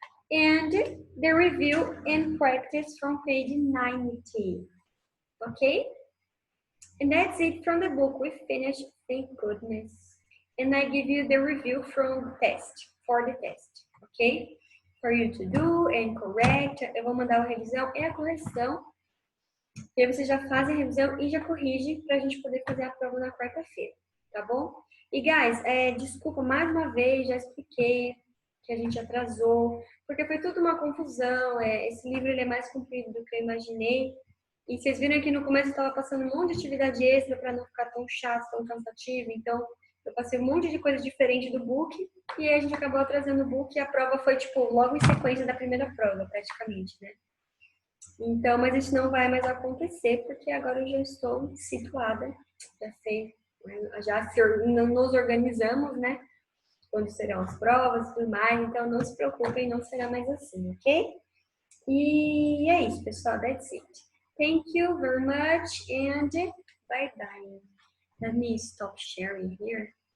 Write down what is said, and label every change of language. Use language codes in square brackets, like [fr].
[en] And the review and practice from page 90, okay? And that's it from the book. We finished, thank goodness. And I give you the review from test, for the test, ok? For you to do and correct. [pt] Eu vou mandar a revisão e a correção. E aí você já faz a revisão e já corrige pra gente poder fazer a prova na quarta-feira, tá bom? E guys, desculpa mais uma vez, já expliquei que a gente atrasou, porque foi tudo uma confusão. Esse livro ele é mais comprido do que eu imaginei. E vocês viram que no começo eu estava passando um monte de atividade extra para não ficar tão chato, tão cansativo. Então, eu passei um monte de coisa diferente do book e aí a gente acabou atrasando o book e a prova foi, tipo, logo em sequência da primeira prova, praticamente, né? Então, mas isso não vai mais acontecer porque agora eu já estou situada, já sei, nos organizamos, né? Quando serão as provas e tudo mais. Então, não se preocupem, não será mais assim, ok? E é isso, pessoal. [en] That's it. Thank you very much and bye-bye. Let me stop sharing here.